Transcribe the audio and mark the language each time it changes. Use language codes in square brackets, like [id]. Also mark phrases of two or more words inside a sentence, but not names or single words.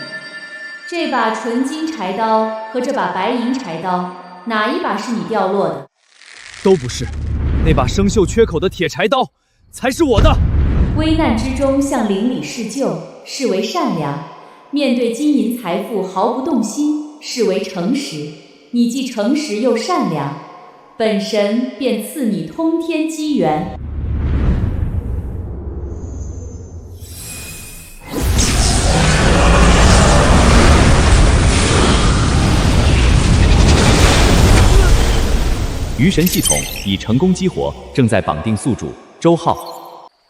[zh] 這把純金柴刀和這把白銀柴刀，哪一把是你掉落的？都不是，那把生鏽缺口的鐵柴刀才是我的。危難之中向鄰里施救，視為善良；面對金銀財富毫不動心，視為誠實。你既誠實又善良，本神便賜你通天機緣。魚神系統已成功激活，正在綁定宿主周浩。